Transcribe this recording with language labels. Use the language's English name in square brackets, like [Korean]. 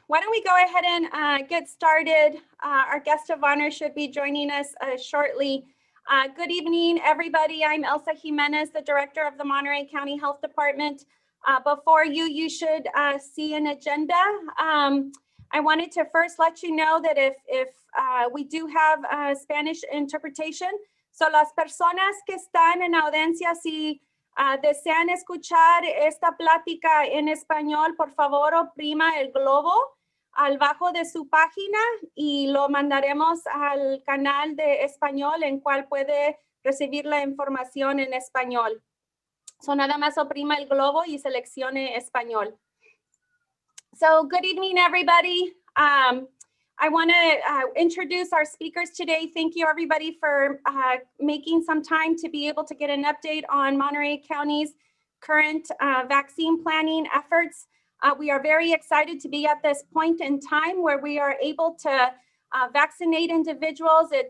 [English] Why don't we go ahead and get started? Our guest of honor should be joining us shortly. Good evening, everybody. I'm Elsa Jimenez, the director of the Monterey County Health Department. Before you should see an agenda. I wanted to first let you know that if we do have Spanish interpretation, so [Spanish] las personas que están en audiencia, si desean escuchar esta plática en español, por favor oprima el globo al bajo de su página y lo mandaremos al canal de español en cual puede recibir la información en español. So nada más oprima el globo y seleccione español. [English] So good evening, everybody. I want to introduce our speakers today. Thank you, everybody, for making some time to be able to get an update on Monterey County's current vaccine planning efforts. We are very excited to be at this point in time where we are able to vaccinate individuals.